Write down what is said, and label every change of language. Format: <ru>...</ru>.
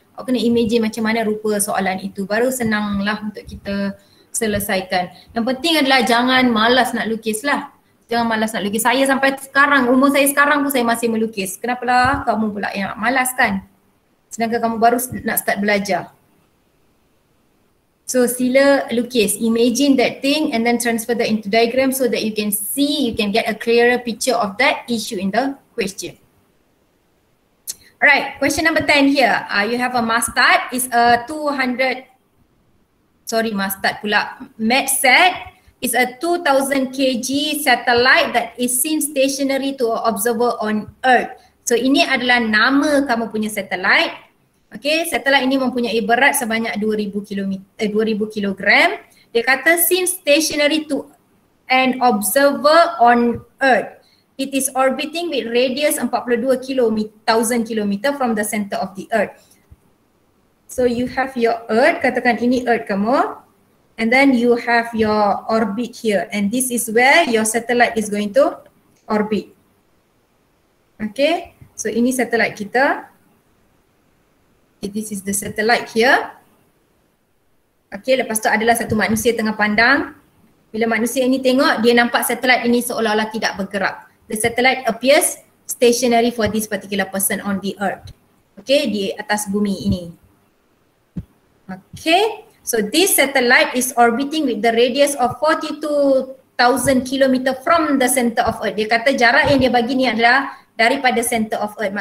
<ms>Awak kena imagine macam mana rupa soalan itu, baru senang lah untuk kita selesaikan. Yang penting adalah jangan malas nak lukis lah. Jangan malas nak lukis. Saya sampai sekarang, umur saya sekarang pun saya masih melukis. Kenapalah kamu pula yang malas kan? Sedangkan kamu baru nak start belajar.</ms> <en>So</en> <ms>sila lukis,</ms> <en>imagine that thing and then transfer that into diagram so that you can see, you can get a clearer picture of that issue in the question. Alright, question number 10 here. You have a Mastad, is a 200, sorry Mastad pula, MetSat is a 2000 kg satellite that is seen stationary to an observer on Earth.</en> <ms>So ini adalah nama kamu punya satellite. Okay, satellite ini mempunyai berat sebanyak 2000 kilogram. Dia kata</ms> <en>seen stationary to an observer on Earth. It is orbiting with radius 42,000 km from the center of the Earth. So you have your Earth,</en> <ms>katakan ini Earth kamu.</ms> <en>And then you have your orbit here. And this is where your satellite is going to orbit. Okay, so</en> <ms>ini satellite kita.</ms> <en>This is the satellite here.</en> <ms>Okay, lepas tu adalah satu manusia tengah pandang. Bila manusia ini tengok, dia nampak satellite ini seolah-olah tidak bergerak.</ms> <en>The satellite appears stationary for this particular person on the earth. Okay,</en> <ms>di atas bumi ini.</ms> <en>Okay, so this satellite is orbiting with the radius of 42,000 km from the center of earth.</en> <ms>Dia kata jarak yang dia bagi ni adalah daripada</ms> <en>center of earth.</en>